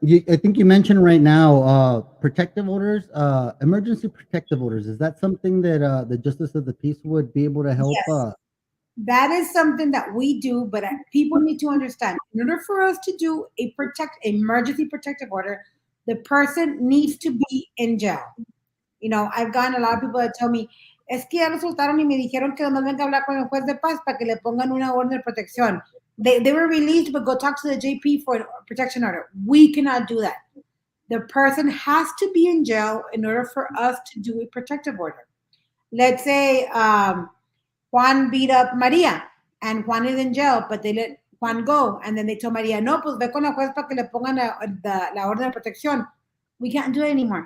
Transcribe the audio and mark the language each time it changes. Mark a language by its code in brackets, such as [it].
[en] I think you mentioned right now protective orders, emergency protective orders. Is that something that the justice of the peace would be able to help? yes, that is something that we do, but people need to understand. In order for us to do a emergency protective order, the person needs to be in jail. I've gotten a lot of people that tell me, [es] es que ya lo soltaron y me dijeron que nomás venga a hablar con el juez de paz para que le pongan una orden de protección. [en] They were released, but go talk to the JP for a protection order. We cannot do that. The person has to be in jail in order for us to do a protective order. Let's say Juan beat up Maria, and Juan is in jail, but they let Juan go, and then they told Maria, [es] no, pues ve con la juez para que le pongan la orden de protección. [en] We can't do it anymore.